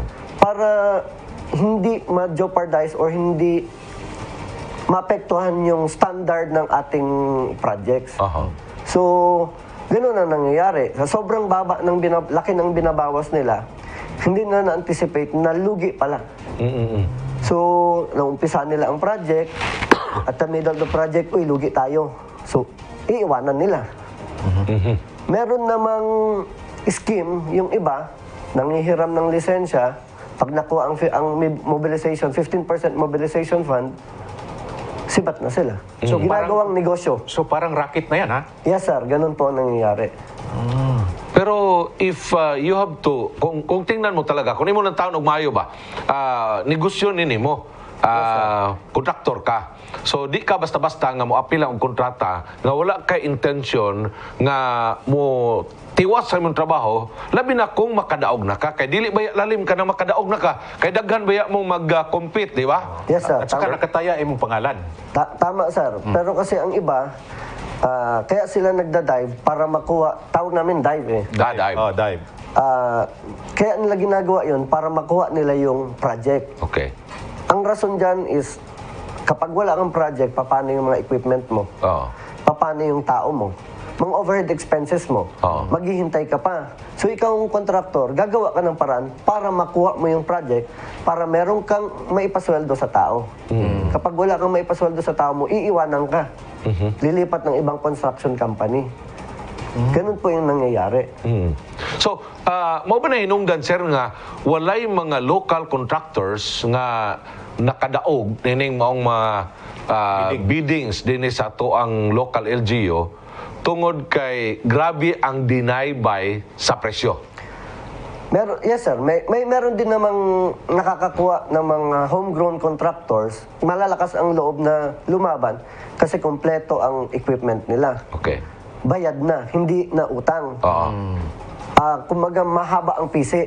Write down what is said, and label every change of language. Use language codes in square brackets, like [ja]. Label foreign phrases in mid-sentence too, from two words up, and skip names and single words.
[tl] Para hindi ma-jeopardize or hindi maapektuhan yung standard ng ating projects. Aha. So, gano'n ang nangyayari. Sa sobrang baba ng laki ng binabawas nila, hindi na na-anticipate na lugi pala. So, naumpisa nila ang project, [en] at the middle of the project, [tl] uy, lugi tayo. So, iiwanan nila. Meron namang scheme, yung iba, nangihiram ng lisensya, pag nakuha ang mobilization, 15% mobilization fund, sibat na sila. So, ginagawang negosyo. So parang racket na yan, ha? [en] Yes, sir. [tl] Ganun po ang nangyayari. [en] Pero if you have to, [ceb] kung tingnan mo talaga, kung imo ng taon og maayo ba, negosyo nini mo, kontraktor ka. So di ka basta-basta nga mo apila og kontrata nga wala kay intention nga mo tiwas sa imong trabaho, labi na kung makadaog na ka, kay dili baya lalim ka na makadaog na ka, kay daghan baya mong mag-compete, di ba? [en] Yes, sir. [tl] At saka Tama, [ceb] nakataya imong pangalan. [tl] tama, sir. Pero kasi ang iba, kaya sila nagda-dive para makuha, tawag namin dive eh. Dive. Oh, dive. Kaya nila ginagawa yun para makuha nila yung project. Okay. Ang rason dyan is, kapag wala kang project, paano yung mga equipment mo? Oo. Paano yung tao mo? Mga [en] overhead expenses [tl] mo, Oo. maghihintay ka pa. So ikaw ang kontraktor, gagawa ka ng paraan para makuha mo yung project, para meron kang maipasweldo sa tao. Kapag wala kang maipasweldo sa tao mo, iiwanan ka. Lilipat ng ibang construction company. Ganun po yung nangyayari. So, [ceb] mo ba na hinungdan, sir, nga walay mga [en] local contractors [ceb] nga nakadaog nining maong mga biddings dinhi sa to ang local LGU tungod kay grabe ang deny buy sa presyo? [en] Yes, sir. [tl] Meron din namang nakakakuha ng mga [en] homegrown contractors. [tl] Malalakas ang loob na lumaban kasi kompleto ang equipment nila. Okay. Bayad na, hindi na utang. Oo. Kumbaga mahaba ang pisi.